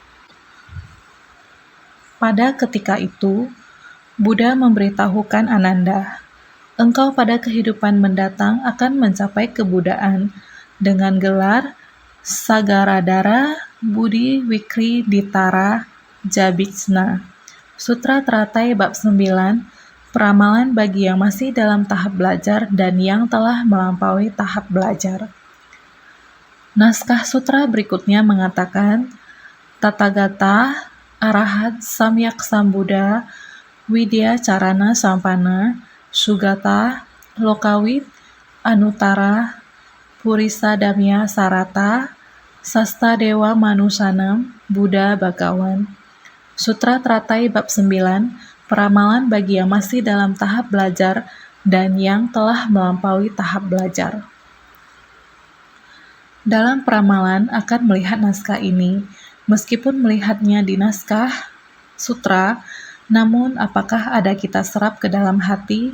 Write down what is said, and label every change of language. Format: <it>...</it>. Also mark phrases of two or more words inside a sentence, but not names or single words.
<id>Pada ketika itu, Buddha memberitahukan Ananda, engkau pada kehidupan mendatang akan mencapai kebudaan dengan gelar Sagaradara Budi Wikri Ditara Jabitsna. Sutra Teratai Bab 9, Peramalan bagi yang masih dalam tahap belajar dan yang telah melampaui tahap belajar. Naskah sutra berikutnya mengatakan,</id> <sa>Tathagata, Arahat Samyak Sambuddha, Widya Carana Sampana, Sugata, Lokawit, Anutara, Purisadamya Sarata, Sasta Dewa Manusanam, Buddha Bhagawan.</sa> <id>Sutra Teratai Bab 9, Peramalan bagi yang masih dalam tahap belajar dan yang telah melampaui tahap belajar. Dalam peramalan akan melihat naskah ini, meskipun melihatnya di naskah sutra, namun apakah ada kita serap ke dalam hati?</id>